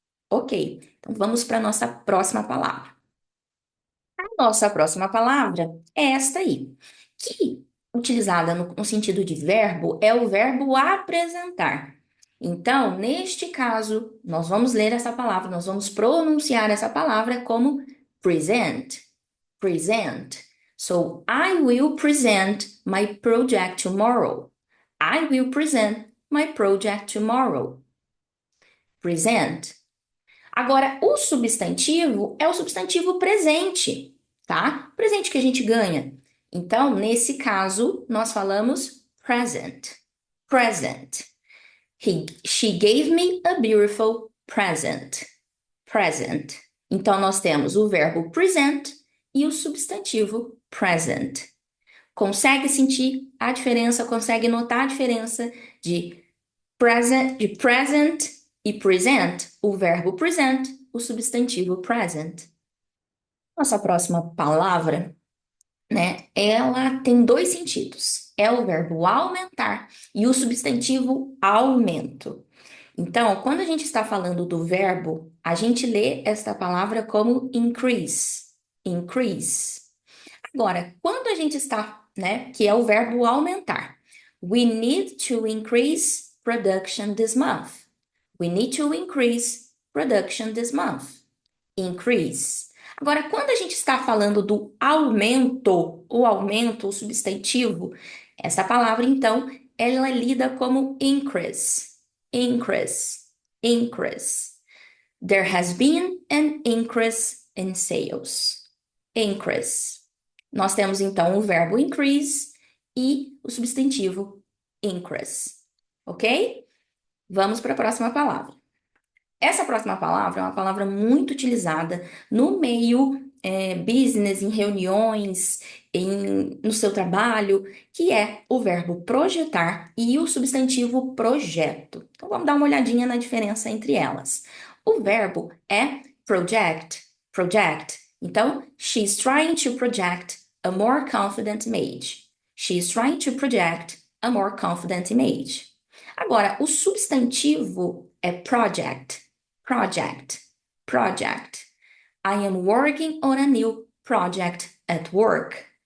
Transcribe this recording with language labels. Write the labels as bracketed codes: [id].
[pt] Ok, então vamos para a nossa próxima palavra. A nossa próxima palavra é esta aí, que, utilizada no sentido de verbo, é o verbo apresentar. Então, neste caso, nós vamos ler essa palavra, nós vamos pronunciar essa palavra como [en] Present, present. So, I will present my project tomorrow. I will present my project tomorrow. Present. [pt] Agora, o substantivo é o substantivo presente, tá? Presente que a gente ganha. Então, nesse caso, nós falamos present. [en] Present. She gave me a beautiful present. Present. [pt] Então, nós temos o verbo present e o substantivo present. Consegue sentir a diferença, consegue notar a diferença de present e present, o verbo present, o substantivo present. Nossa próxima palavra, né? Ela tem dois sentidos. É o verbo aumentar e o substantivo aumento. Então, quando a gente está falando do verbo, a gente lê esta palavra como increase. [en] Increase. [pt] Agora, quando a gente está, né, que é o verbo aumentar, [en] we need to increase production this month. We need to increase production this month. Increase. [pt] Agora, quando a gente está falando do aumento, o substantivo, essa palavra, então, ela é lida como increase. [en] Increase. Increase. There has been an increase in sales. Increase. [pt] Nós temos, então, o verbo increase e o substantivo increase. Ok? Vamos para a próxima palavra. Essa próxima palavra é uma palavra muito utilizada no meio business, em reuniões, no seu trabalho, que é o verbo projetar e o substantivo projeto. Então, vamos dar uma olhadinha na diferença entre elas. O verbo é project, project. Então, [en] she's trying to project a more confident image. She's trying to project a more confident image. [pt] Agora, o substantivo é project. [en] Project, project. I am working on a new project at work.